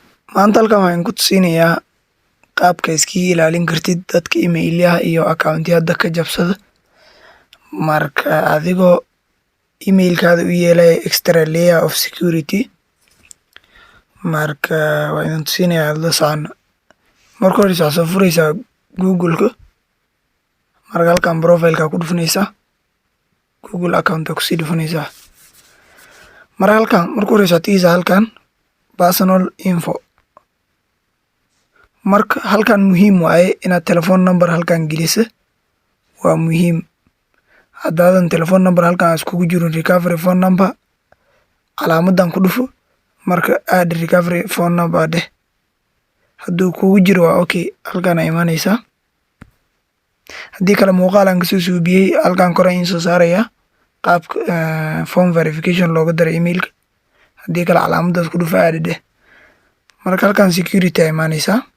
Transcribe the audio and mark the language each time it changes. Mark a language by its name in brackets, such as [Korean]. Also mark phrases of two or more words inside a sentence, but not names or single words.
[Somali] Maanta halkan waxaan ku tusinayaa qaabka iskaga ilaalin kartid dadka email-yaha iyo account-yada ka jabsada. Marka adigoo email-kaada u yeelaya [English] extra layer of security. [Somali] Marka waa idin tusinayaa la socono. Marka hore waxaad soo furaysaa Google-ka. Marka halkan profile-ka ku dhufanaysaa. Google account-ka ku sii dhufanaysaa. Marka halkan marka hore waxaad tagaysaa halkan [English] personal info. [Somali] Marka halkan muhiim waaye inaad [English] telephone number [Somali] halkan geliso. Waa muhiim. Haddaadan [English] telephone number [Somali] halkan iskugu jirin [English] recovery phone number [Somali] calaamadan ku dhufo. Marka [English] add recovery phone number [Somali] dheh. Hadduu kugu jiro waa okay. Halkan ay imaanaysaa. Haddii kale muuqaal aan kasoo suubiyey halkan kore in soo saaraya qaabka [English] form verification [Somali] looga daro email-ka. Haddii kale calaamadaas ku dhufo add dheh. Marka halkan security ay imaanaysaa.